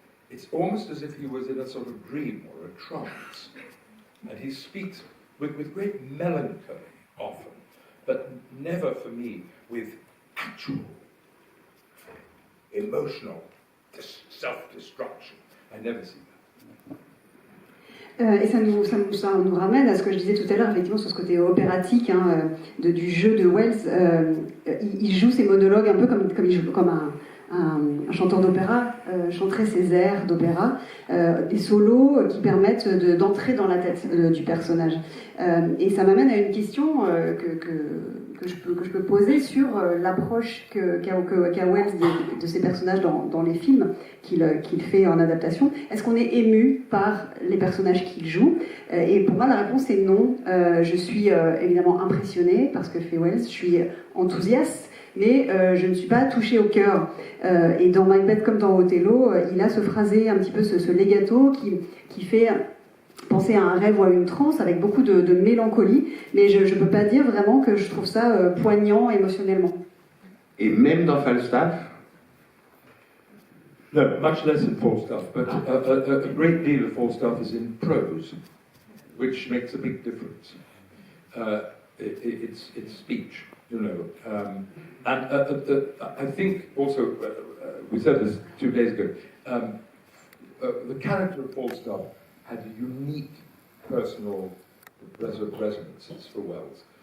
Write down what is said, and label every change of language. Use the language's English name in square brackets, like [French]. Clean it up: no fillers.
[English] It's almost as if he was in a sort of dream or a trance. And he speaks with great melancholy often, but never for me with actual emotional self-destruction. I never see that. [French] Et ça nous ramène à ce que je disais tout à l'heure, effectivement, sur ce côté opératique du jeu de Wells. Il joue ses monologues un peu comme il joue comme un chanteur d'opéra, chanterait ses airs d'opéra, des solos qui permettent d'entrer dans la tête du personnage. Et ça m'amène à une question que je peux poser sur l'approche qu'a Wells de ses personnages dans les films qu'il fait en adaptation. Est-ce qu'on est ému par les personnages qu'il joue? Et pour moi, la réponse est non. Je suis évidemment impressionnée par ce que fait Wells, je suis enthousiaste, mais je ne suis pas touchée au cœur. Et dans Macbeth comme dans Othello, il a ce phrasé, un petit peu ce legato qui fait penser à un rêve ou à une transe avec beaucoup de mélancolie, mais je ne peux pas dire vraiment que je trouve ça poignant émotionnellement. Et même dans Falstaff? [English] No, much less in Falstaff, but a great deal of Falstaff is in prose, which makes a big difference. It's speech, you know. And I think also, we said this 2 days ago, the character of Falstaff had unique personal resonances for Wells.